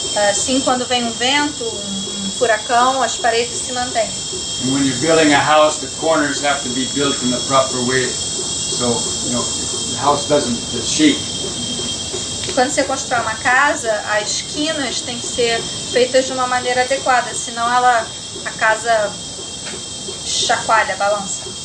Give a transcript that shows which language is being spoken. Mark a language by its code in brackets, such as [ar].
[pt] Assim, quando vem um vento, um furacão, as paredes se mantêm. [en] And when you're building a house, the corners have to be built in the proper way, so the house doesn't shake. [pt] Quando você constrói uma casa, as esquinas têm que ser feitas de uma maneira adequada, senão ela a casa chacoalha, balança.